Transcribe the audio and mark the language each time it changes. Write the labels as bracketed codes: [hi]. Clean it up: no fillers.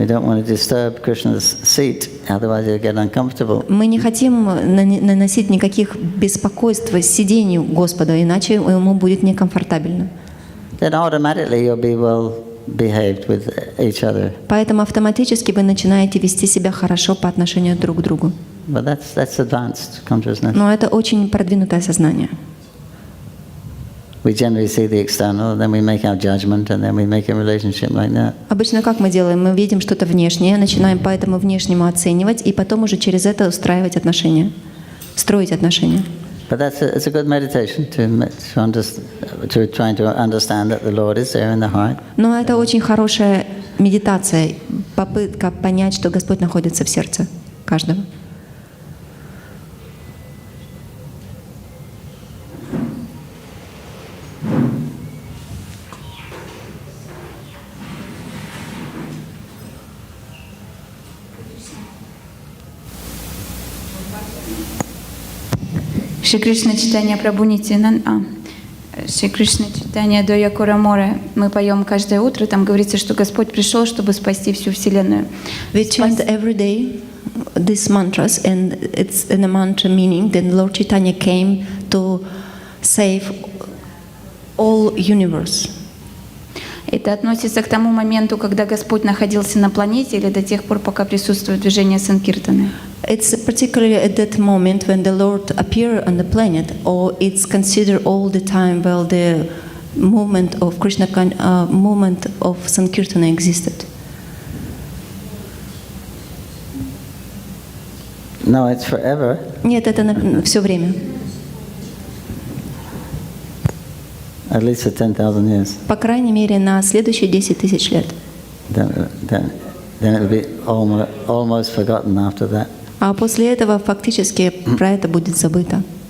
[en] We don't want to disturb Krishna's seat, otherwise you'll get uncomfortable. [ru] Мы не хотим наносить никаких беспокойств сидению Господа, иначе ему будет некомфортабельно. [en] Then automatically you'll be well behaved with each other. [ru] Поэтому автоматически вы начинаете вести себя хорошо по отношению друг к другу. [en] But that's advanced consciousness. [ru] Но это очень продвинутое сознание. [en] We generally see the external, then we make our judgment, and then we make a relationship like that. [ru] Обычно как мы делаем? Мы видим что-то внешнее, начинаем по этому внешнему оценивать, и потом уже через это устраивать отношения, строить отношения. [en] But it's a good meditation to trying to understand that the Lord is there in the heart. [ru] Но это очень хорошая медитация, попытка понять, что Господь находится в сердце каждого. Шри Кришна читание Прабху Нитянанда, Шри Кришна читание до Якураморе мы поем каждое утро. Там говорится, что Господь пришел, чтобы спасти всю вселенную. [en] We chant every day these mantras, and it's in a mantra meaning that Lord Chaitanya came to save all universe. [ru] Это относится к тому моменту, когда Господь находился на планете, или до тех пор, пока присутствует движение Санкиртаны. [en] It's particularly at that moment when the Lord appeared on the planet, or it's considered all the time while the movement of Krishna, movement of Sankirtana existed. No, it's forever. [ru] Нет, это все время. [en] At least for 10,000 years. [ru] По крайней мере, на следующие 10 тысяч лет. [en] Then it'll be almost forgotten after that. [ru] А после этого фактически про это будет забыто.